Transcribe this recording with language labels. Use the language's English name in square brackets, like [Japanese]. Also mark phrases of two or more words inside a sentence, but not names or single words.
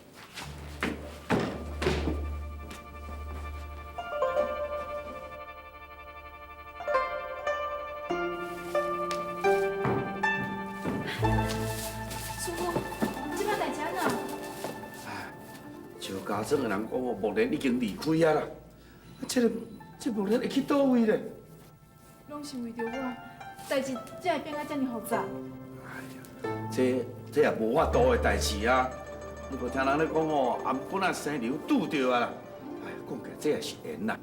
[Min Nan Chinese] 师傅，这摆代志安怎？石家庄的人讲，木莲已经离开啊啦。这木莲会去倒位咧？拢是为着我，代志才会变啊遮尔复杂。这也无法度的代志啊！你无听人咧讲哦，颔本啊生瘤拄着啊啦！哎呀，讲起来这也是缘啦。